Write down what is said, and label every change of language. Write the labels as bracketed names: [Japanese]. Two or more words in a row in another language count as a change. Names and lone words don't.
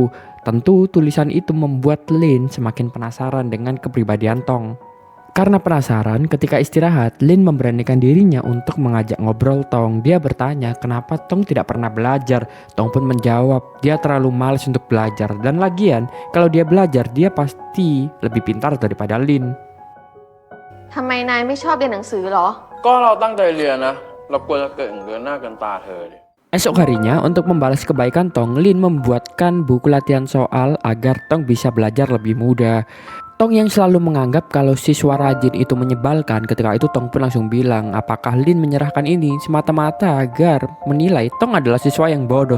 [Indonesian] Tentu tulisan itu membuat Lin semakin penasaran dengan kepribadian Tong. Karena penasaran, ketika istirahat, Lin memberanikan dirinya untuk mengajak ngobrol Tong. Dia bertanya kenapa Tong tidak pernah belajar. Tong pun menjawab dia terlalu malas untuk belajar. Dan lagian, kalau dia belajar, dia pasti lebih pintar daripada Lin. [Thai] ทำไมนายไม่ชอบเรียนหนังสือเหรอ ก็เราตั้งใจเรียนนะ เรากลัวจะเกินหน้าเกินตาเธอดิ [Indonesian] Esok harinya, untuk membalas kebaikan Tong, Lin membuatkan buku latihan soal agar Tong bisa belajar lebih mudah. Tong yang selalu menganggap kalau siswa rajin itu menyebalkan, ketika itu Tong pun langsung bilang apakah Lin menyerahkan ini semata-mata agar menilai Tong adalah siswa yang bodoh.